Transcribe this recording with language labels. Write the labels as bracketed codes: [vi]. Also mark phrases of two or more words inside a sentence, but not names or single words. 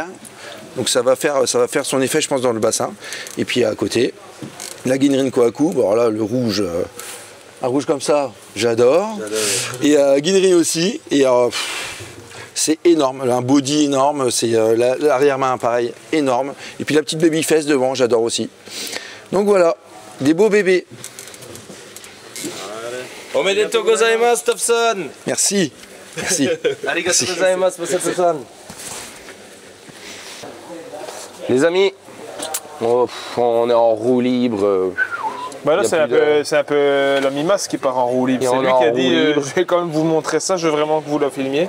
[fr] Donc ça va faire son effet, je pense, dans le bassin. Et puis à côté, la Ginrin Kohaku, bon là le rouge, un rouge comme ça, j'adore. Et Ginrin aussi. Et c'est énorme, un body énorme, c'est l'arrière-main pareil, énorme. Et puis la petite baby fesse devant, j'adore aussi. Donc voilà, des beaux bébés. [ja] おめでとうございます, Tofsan. [fr] Merci. Merci. [ja] ありがとうございます、Masato-san. [fr] Les amis, on est en roue libre. Bah là, c'est un peu la Mimas qui part en roue libre. C'est lui qui a dit je vais quand même vous montrer ça, je veux vraiment que vous la filmiez.